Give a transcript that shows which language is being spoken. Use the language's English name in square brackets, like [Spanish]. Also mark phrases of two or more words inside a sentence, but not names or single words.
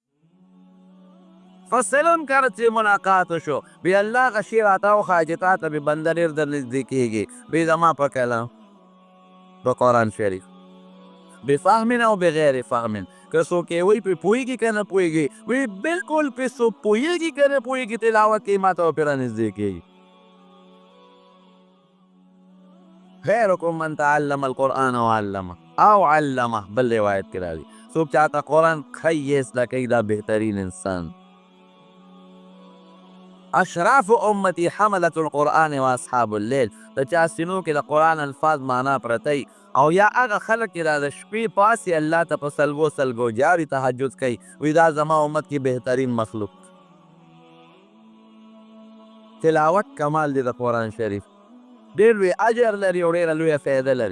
[Pashto] فسلم کرت چې ملاقات شو بیا الله هغه شی راته وښایه چې تا ته مې بنده ډېر در نږدې کېږي بې زما په کلام په قرآن شریف بفهم او بغیر فهم که څوک یې وایي پرې پوهېږي که نه پوهېږي وی بلکل پرې څوک پوهېږي که نه پوهېږي تلاوت کوي ما ته به پرې رانږدې کېږي [Arabic] خیرکم من تعلم القرآن وعلمه [Pashto] او علمه بل روایت کې راځي څوک چاته قرآن ښه یې زده کوي دا بهترین انسان [Arabic] اشراف امتی حملت القرآن و اصحاب الليل [Pashto] د چا سینو کې د قرآن الفاظ معنا پرتی او یا هغه خلک چې دا د شپې پاسې الله ته په سلګو سلګو جاري تهجد کوي وی دا زما امت کې بهترین مخلوق تلاوت کمال دی د قرآن شریف ډېر لوی اجر لري او ډېره لویه فایده لري